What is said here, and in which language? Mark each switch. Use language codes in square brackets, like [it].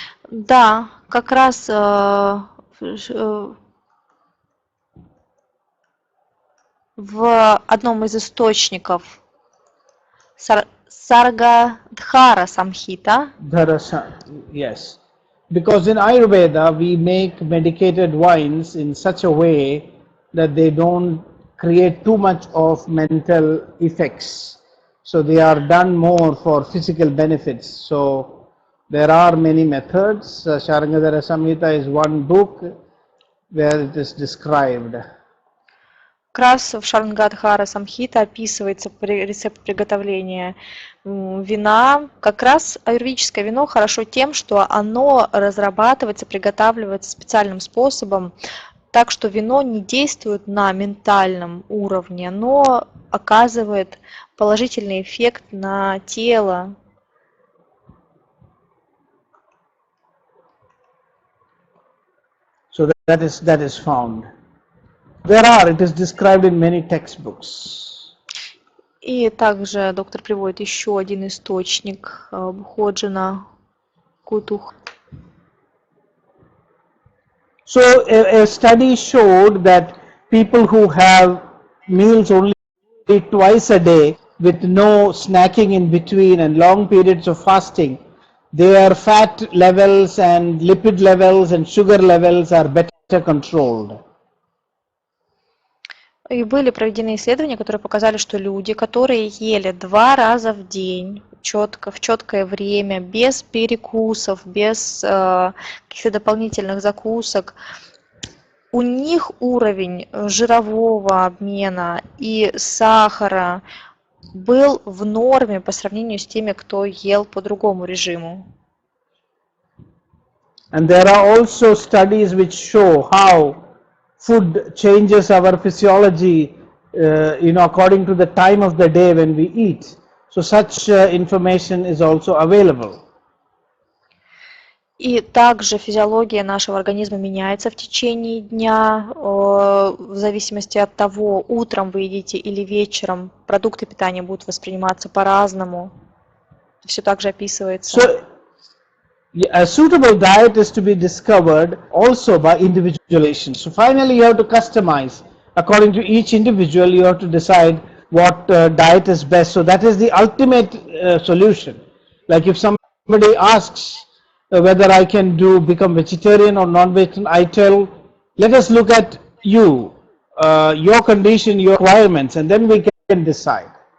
[ru] да, как раз в одном из источников Саргадхара Самхита. [en] Yes, because in Ayurveda we make medicated wines in such a way that they don't create too much of mental effects. So they are done more for physical benefits. So there are many methods. Sharangadhara Samhita is one book where it is described. [ru] Как раз в Шарнгадхара Самхита описывается рецепт приготовления вина. Как раз аюрведическое вино хорошо тем, что оно разрабатывается, приготавливается специальным способом, так что вино не действует на ментальном уровне, но оказывает положительный эффект на тело. [en] So that is found. It is described in many textbooks. [ru] И также доктор приводит еще один источник Бходжана Кутух. [en] So a study showed that people who have meals only twice a day with no snacking in between and long periods of fasting, their fat levels and lipid levels and sugar levels are better controlled. [ru] И были проведены исследования, которые показали, что люди, которые ели 2 раза в день, четко, в четкое время, без перекусов, без каких-то дополнительных закусок, у них уровень жирового обмена и сахара был в норме по сравнению с теми, кто ел по другому режиму. [en] And there are also studies which show how food changes our physiology, according to the time of the day when we eat. So such information is also available. [ru] И также физиология нашего организма меняется в течение дня, в зависимости от того, утром вы едите или вечером, продукты питания будут восприниматься по-разному. Все также описывается. [en] So a suitable diet is to be discovered also by individualization. So finally you have to customize. According to each individual, you have to decide what diet is best. So that is the ultimate solution. Like if somebody asks whether I can become vegetarian or non-vegetarian, I tell, let us look at you, your condition, your requirements, and then we can decide.